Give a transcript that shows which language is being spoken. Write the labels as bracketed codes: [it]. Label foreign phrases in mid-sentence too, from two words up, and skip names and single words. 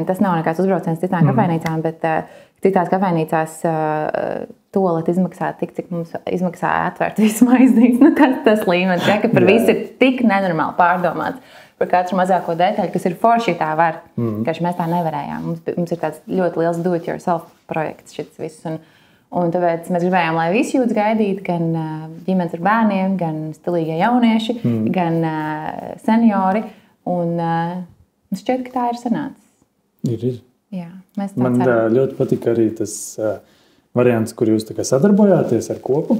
[lv] Tas nav nekāds uzbrauciens citām kafejnīcām, bet citās kafejnīcās tualeti izmaksā tik, cik mums izmaksā atvērt visu maiznīcu. Nu, tas līmenis, ja, ka par visu ir tik nenormāli pārdomāts. Par katru mazāko detaļu, kas ir forši tā var, ka mēs tā nevarējām. Mums ir tāds ļoti liels do-it-yourself projekts šis viss. Un tāpēc mēs gribējām, lai visi jūtas gaidīt, gan ģimenes ar bērniem, gan stilīgie jaunieši, gan seniori. Un šķiet, ka tā ir sanācis. Ir. Jā, mēs Man ļoti patika arī tas variants, kur jūs tā kā sadarbojāties ar kopu.